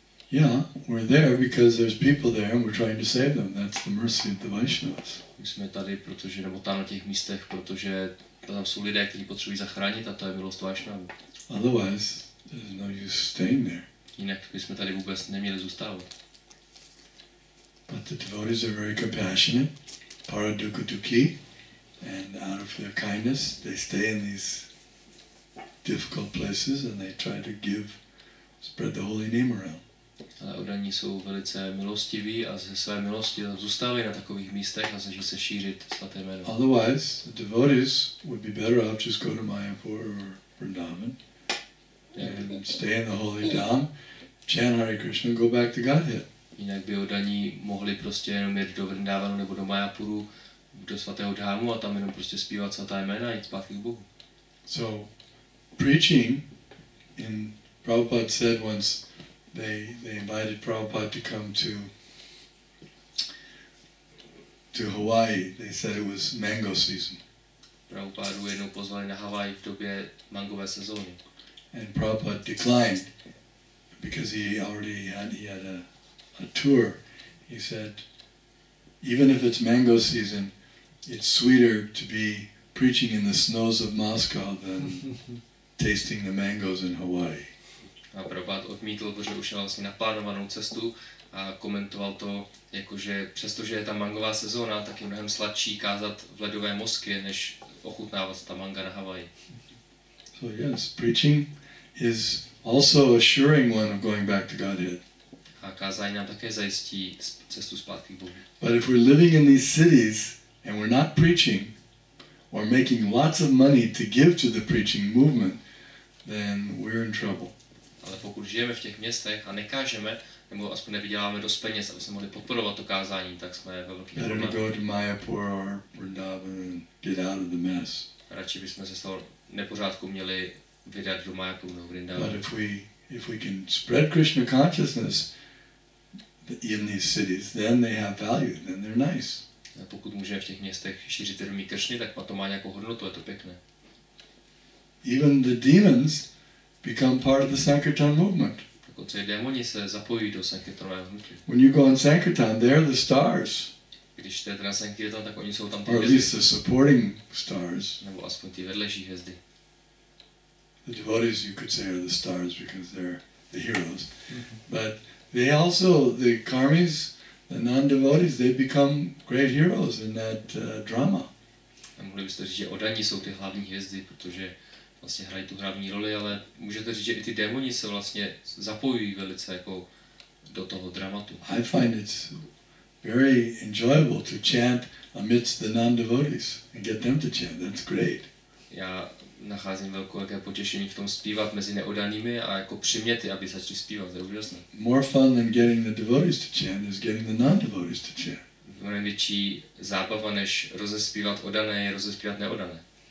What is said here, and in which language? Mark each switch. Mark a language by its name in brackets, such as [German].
[English] Yeah, we're there because there's people there and we're trying to save them. That's the mercy of the Vaishnavas. [Czech] My jsme tady, protože, nebo tam na těch místech, protože tam jsou lidé, kteří potřebují zachránit a to je milost Vaishnavů. [English] Otherwise, there's no use staying there. [Czech] Jinak bychom tady vůbec neměli zůstávat. [English] But the devotees are very compassionate, paradukha dukhi, and out of their kindness, they stay in these difficult places and they try to spread the holy name around. [Czech] Ale oddaní jsou velice milostiví a ze své milosti zůstávají na takových místech a snaží se šířit svaté jméno. [English] Otherwise, the devotees would be better off just go to Mayapur or Vrindavan and stay in the holy dham, chant Hare Krishna, go back to Godhead. [Czech] Jinak by oddaní mohli prostě jenom jít do Vrindavanu nebo do Mayapuru, do svatého dhámu a tam jenom prostě zpívat svatá jména a jít zpátky k Bohu. [English] So, preaching, Prabhupada said once, they invited Prabhupada to come to Hawaii. They said it was mango season. [Czech] Prabhupádu jednou pozvali na Havaj v době mangové sezóny. [English] And Prabhupada declined because he had a tour. He said, even if it's mango season, it's sweeter to be preaching in the snows of Moscow than tasting the mangoes in Hawaii. [Czech] A Prabhupád odmítl, protože už měl vlastně naplánovanou cestu a komentoval to, jakože přestože je tam mangová sezóna, tak je mnohem sladší kázat v ledové Moskvě, než ochutnávat ta manga na Havaji. [English] So yes, preaching is also a assuring one of going back to Godhead. [Czech] A kázání nám také zajistí cestu zpátky k Bohu. [English] But if we're living in these cities and we're not preaching or making lots of money to give to the preaching movement, then we're in trouble. [Czech] Ale pokud žijeme v těch městech a nekážeme, nebo aspoň nevyděláme dost peněz, aby jsme mohli podporovat to kázání, tak jsme ve velkých problémech. [English] Better to go to Mayapur or Vrindavan and get out of the mess. [Czech] Radši bychom se z toho nepořádku měli vydat do Mayapuru nebo Vrindavanu. [English] But if we can spread Krishna consciousness in these cities, then they have value, then they're nice. [Czech] A pokud můžeme v těch městech šířit vědomí Kršny, tak to má nějakou hodnotu, je to pěkné. [English] Even the demons become part of the Sankirtan movement. [Czech] Dokonce i démoni se zapojují do Sankirtanového hnutí. [English] When you go on Sankirtan, they're the stars. [Czech] Když jdete na Sankirtan, tak oni jsou tam ty hvězdy. [English] Or at least the supporting stars. [Czech] Nebo aspoň ty vedlejší hvězdy. [English] The devotees, you could say, are the stars because they're the heroes. But they also, the karmis, the non-devotees, they become great heroes in that drama. [Czech] A mohli byste říct, že oddaní jsou ty hlavní hvězdy, protože vlastně hrají tu hlavní roli, ale můžete říct, že i ty démoni se vlastně zapojují velice jako do toho dramatu. [English] I find it's very enjoyable to chant amidst the non-devotees and get them to chant. That's great. [Czech] Já nacházím velké potěšení v tom zpívat mezi neoddanými a jako přimět je, aby začali zpívat, to je úžasné. [English] More fun than getting the devotees to chant is getting the non-devotees to chant. [Czech] Mnohem větší zábava, než rozespívat oddané, je rozespívat neoddané.